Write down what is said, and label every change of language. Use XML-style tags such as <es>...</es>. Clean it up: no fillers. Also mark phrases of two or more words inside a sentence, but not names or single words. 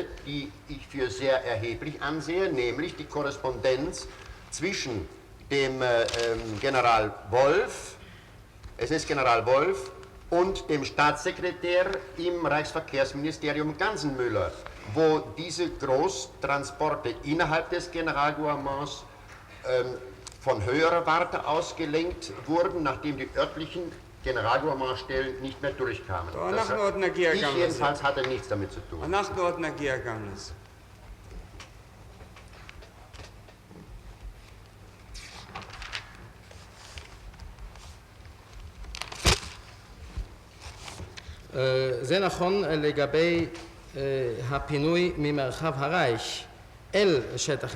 <de>die ich für sehr erheblich ansehe, nämlich die Korrespondenz zwischen dem General Wolf, SS-General Wolf und dem Staatssekretär im Reichsverkehrsministerium Gansenmüller, wo diese Großtransporte innerhalb des Generalgouvernements von höherer Warte ausgelenkt wurden, nachdem die örtlichen Generalgouvernementstellen nicht mehr durchkamen. Ich jedenfalls hatte nichts damit zu tun.</de> <he>אנחנו עוד נגיע גם לזה. זה נכון לגבי הפינוי ממרחב הרייך אל שטח</he>